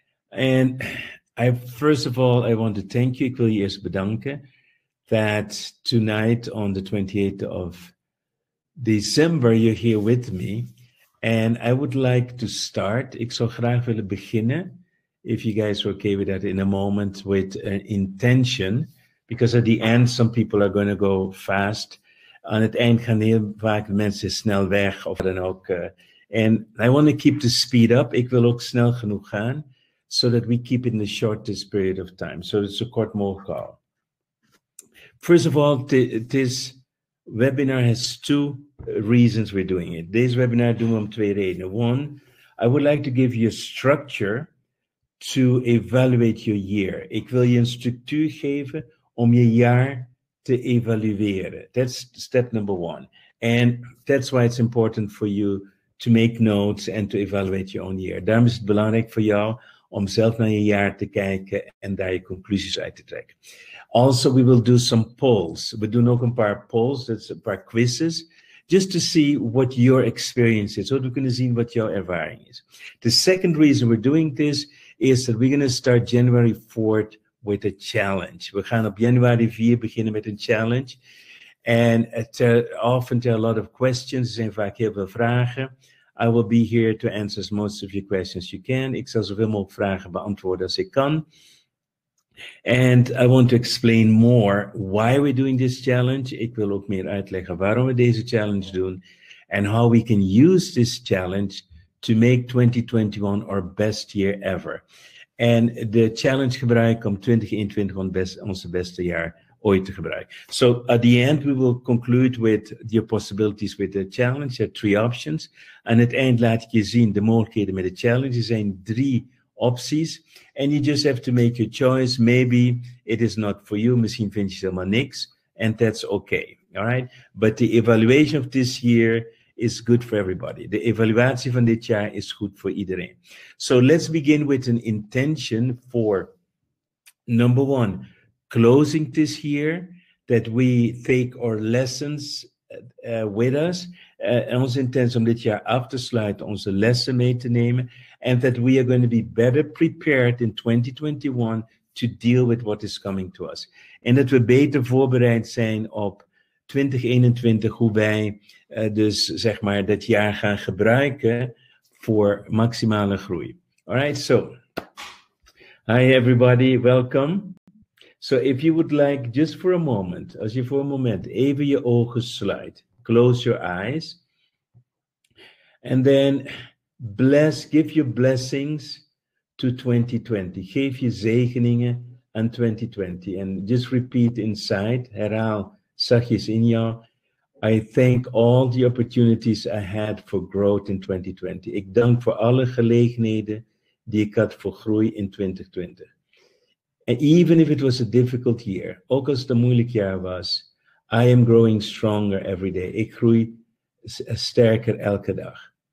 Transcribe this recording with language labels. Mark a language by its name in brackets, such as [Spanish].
[English] And first of all, I want to thank you. [Dutch] Ik wil je eerst bedanken [English] that tonight on the 28th of December, you're here with me. And I would like to start. [Dutch] Ik zou graag willen beginnen, [English] if you guys are okay with that, in a moment with an intention. Because at the end, some people are going to go fast. [Dutch] Aan het eind gaan heel vaak mensen snel weg of dan ook. [English] And I want to keep the speed up. [Dutch] Ik wil ook snel genoeg gaan. [English] So that we keep it in the shortest period of time. So it's a [Dutch] kort mogelijk houden. [English] First of all, this webinar has two reasons we're doing it. [Dutch] Deze webinar doen we om twee redenen. [English] One, I would like to give you a structure to evaluate your year. [Dutch] Ik wil je een structuur geven om je jaar te evalueren. [English] That's step number one. And that's why it's important for you to make notes and to evaluate your own year. [Dutch] Daarom is het belangrijk voor jou om zelf naar je jaar te kijken en daar je conclusies uit te trekken. [English] Also, we will do some polls. [Dutch] We doen ook een paar polls, [English] that's [Dutch] een paar quizzes, [English] just to see what your experience is, [Dutch] zodat we kunnen zien wat jouw ervaring is. [English] The second reason we're doing this is that we're going to start January 4th with a challenge. [Dutch] We gaan op januari 4 beginnen met een challenge. [English] And often there are a lot of questions, [Dutch] er zijn vaak heel veel vragen. [English] I will be here to answer as most of your questions you can. [Dutch] Ik zal zoveel mogelijk vragen beantwoorden als ik kan. [English] And I want to explain more why we're doing this challenge. [Dutch] Ik wil ook meer uitleggen waarom we deze challenge doen. [English] And how we can use this challenge to make 2021 our best year ever. [Dutch] En de challenge gebruiken om 2021 onze beste jaar ooit te gebruiken. [English] So at the end we will conclude with your possibilities with the challenge. There are 3 options. [Dutch] Aan het eind laat ik je zien de mogelijkheden met de challenge. Er zijn 3 opties. [English] And you just have to make your choice. Maybe it is not for you. [Dutch] Misschien vind je helemaal niks. [English] And that's okay. All right? But the evaluation of this year is good for everybody. [Dutch] De evaluatie van dit jaar is goed voor iedereen. [English] So let's begin with an intention for number 1. Closing this year, that we take our lessons with us. [Dutch] Onze intentie om dit jaar af te sluiten, onze lessen mee te nemen. [English] And that we are going to be better prepared in 2021 to deal with what is coming to us. [Dutch] En dat we beter voorbereid zijn op 2021, hoe wij dus zeg maar dat jaar gaan gebruiken voor maximale groei. [English] Alright, so hi everybody, welcome. So if you would like, just for a moment, [Dutch] als je voor een moment even je ogen sluit, [English] close your eyes, and then give your blessings to 2020. [Dutch] Geef je zegeningen aan 2020. [English] And just repeat inside, [Dutch] herhaal zachtjes in jou, [English] I thank all the opportunities I had for growth in 2020. [Dutch] Ik dank voor alle gelegenheden die ik had voor groei in 2020. [English] And even if it was a difficult year, [Dutch] ook als het een moeilijk jaar was, [English] I am growing stronger every day. [Dutch] Ik groei sterker elke dag.